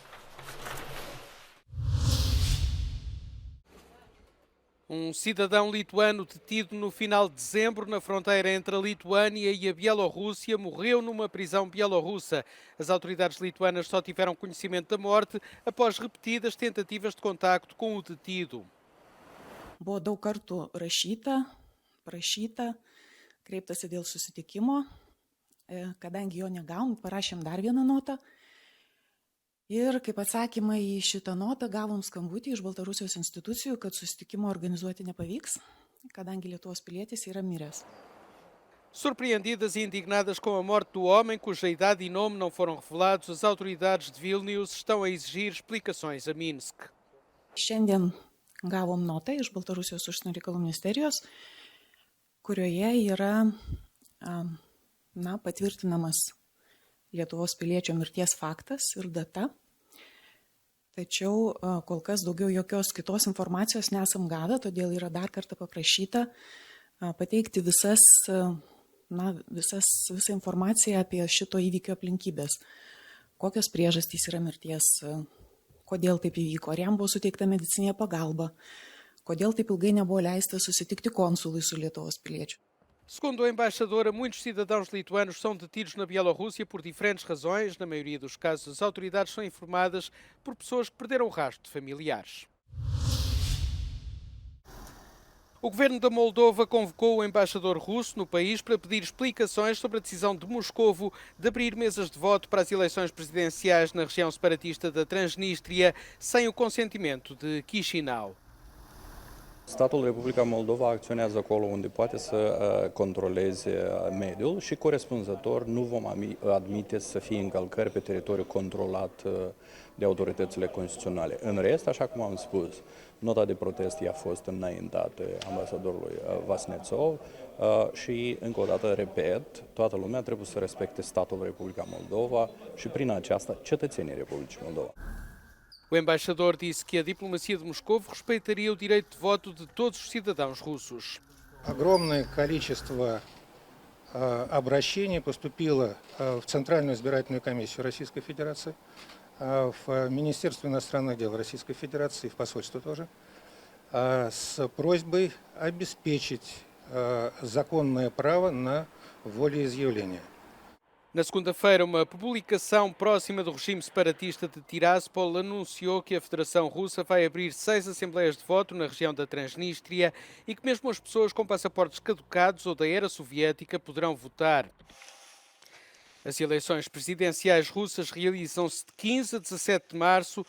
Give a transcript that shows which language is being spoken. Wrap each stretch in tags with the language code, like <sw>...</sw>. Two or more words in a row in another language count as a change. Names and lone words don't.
<pt>Um cidadão lituano detido no final de dezembro na fronteira entre a Lituânia e a Bielorrússia morreu numa prisão bielorrussa. As autoridades lituanas só tiveram conhecimento da morte após repetidas tentativas de contacto com o detido.</pt> <lt>Buvo daug kartų prašyta, kreiptasi dėl susitikimo, kadangi jo negavom, parašėm dar vieną notą. Ir kaip atsakymą į šitą notą gavom skambutį iš Baltarusijos institucijų, kad susitikimo organizuoti nepavyks, kadangi Lietuvos pilietis yra miręs.</lt> <pt>Surpreendidas e indignadas com a morte do homem, cuja idade e nome não foram revelados, as autoridades de Vilnius estão a exigir explicações a Minsk.</pt> <lt>Šiandien gavom notą iš Baltarusijos užsienio reikalų ministerijos, kurioje yra patvirtinamas Lietuvos piliečio mirties faktas ir data. Tačiau kol kas daugiau jokios kitos informacijos nesam gavę, todėl yra dar kartą paprašyta pateikti visą informaciją apie šito įvykio aplinkybės. Kokios priežastys yra mirties, kodėl taip įvyko, ar jam buvo suteikta medicinė pagalba, kodėl taip ilgai nebuvo leista susitikti konsului su Lietuvos piliečiu.</lt> <pt>Segundo a embaixadora, muitos cidadãos lituanos são detidos na Bielorrússia por diferentes razões. Na maioria dos casos, as autoridades são informadas por pessoas que perderam o rastro de familiares. O governo da Moldova convocou o embaixador russo no país para pedir explicações sobre a decisão de Moscovo de abrir mesas de voto para as eleições presidenciais na região separatista da Transnistria sem o consentimento de Chișinău.</pt> <ro>Statul Republica Moldova acționează acolo unde poate să controleze mediul și corespunzător nu vom admite să fie încălcări pe teritoriul controlat de autoritățile constituționale. În rest, așa cum am spus, nota de protest a fost înaintată ambasadorului Vasnetsov și, încă o dată, repet, toată lumea trebuie să respecte statul Republica Moldova și, prin aceasta, cetățenii Republicii Moldova.</ro> <pt>O embaixador disse que a diplomacia de Moscovo respeitaria o direito de voto de todos os cidadãos russos.</pt> <ru>Огромное количество обращений поступило в Центральную избирательную комиссию Российской Федерации, в Министерство иностранных дел Российской Федерации, в посольство тоже, с просьбой обеспечить законное право на волеизъявление.</ru> <pt>Na segunda-feira, uma publicação próxima do regime separatista de Tiraspol anunciou que a Federação Russa vai abrir 6 assembleias de voto na região da Transnistria e que mesmo as pessoas com passaportes caducados ou da era soviética poderão votar. As eleições presidenciais russas realizam-se de 15 a 17 de março.</pt>